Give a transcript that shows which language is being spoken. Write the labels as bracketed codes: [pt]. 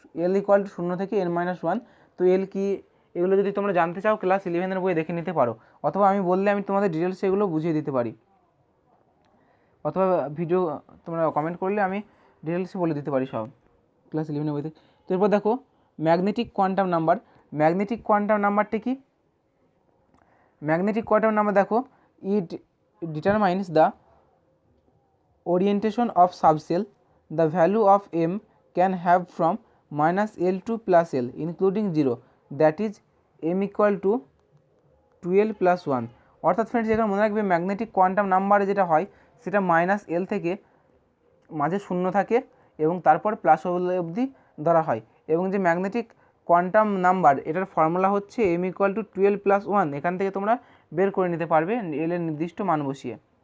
[bn] l = 0 থেকে n-1। তো এল কি, এগুলো যদি তোমরা জানতে চাও ক্লাস 11 বইয়ে দেখে নিতে পারো, অথবা আমি বললে আমি তোমাদের ডিটেলস এগুলো বুঝিয়ে দিতে পারি, অথবা ভিডিও তোমরা কমেন্ট করলে আমি ডিটেলসে বলে দিতে পারি সব ক্লাস 11 বইতে। তো এরপর দেখো magnetic quantum number. Magnetic quantum নাম্বারটি কি? [en] Magnetic quantum number দেখো, it determines the orientation of subcell. The value of m can have from -l to +l including 0, that is m = 2l + 1। [bn] অর্থাৎ ফ্রেন্ডস এখানে মনে রাখবে ম্যাগনেটিক কোয়ান্টাম নাম্বারে যেটা হয় সেটা -l থেকে মাঝে 0 থাকে এবং তারপর +l অবধি ধরা হয়। এবং যে ম্যাগনেটিক কোয়ান্টাম নাম্বার এটার ফর্মুলা হচ্ছে m = 2l + 1। এখান থেকে তোমরা বের করে নিতে পারবে l এর নির্দিষ্ট মান বসিয়ে।